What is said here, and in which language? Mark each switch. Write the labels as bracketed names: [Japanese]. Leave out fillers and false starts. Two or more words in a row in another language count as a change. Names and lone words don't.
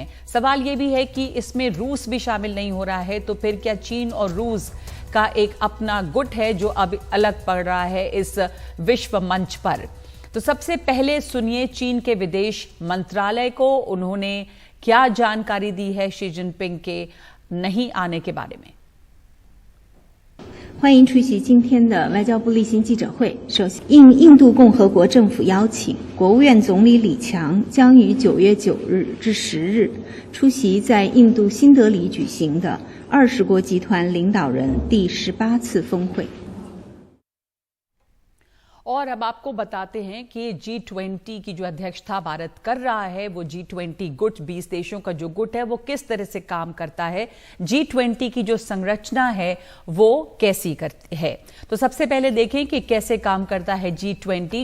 [Hindi] सवाल यह भी है कि इसमें रूस भी शामिल नहीं हो रहा है, तो फिर क्या चीन और रूस का एक अपना गुट है जो अब अलग पड़ रहा है इस विश्व मंच पर? तो सबसे पहले सुनिए चीन के विदेश मंत्रालय को, उन्होंने क्या जानकारी दी है शी जिनपिंग के नहीं आने के बारे में। [Chinese] 欢迎出席今天的外交部例行记者会。首先，应印度共和国政府邀请，国务院总理李强将于9月9日至10日出席在印度新德里举行的20国集团领导人第18次峰会。 [Hindi] और अब आपको बताते हैं कि G20 की जो अध्यक्षता भारत कर रहा है, वो G20 गुट, 20 देशों का जो गुट है, वो किस तरह से काम करता है, G20 की जो संरचना है वो कैसी करती है। तो सबसे पहले देखें कि कैसे काम करता है G20।